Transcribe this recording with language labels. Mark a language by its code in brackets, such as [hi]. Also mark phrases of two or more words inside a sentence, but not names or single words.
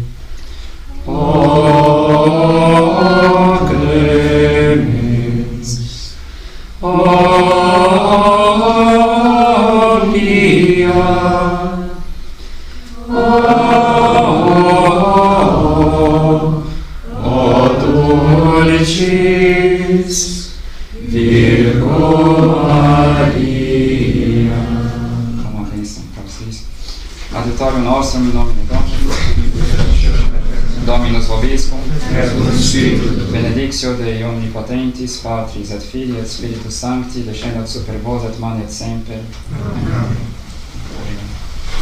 [la] O clemens, o pia, o dulcis Virgo Maria. [pt] Uma bênção para vocês. [la] Adiutorium nostrum in nomine Dominus vobiscum, benedictio Dei omnipotentis, Patris et Filii et Spiritus Sancti, descendat super vos et manet semper. Amen.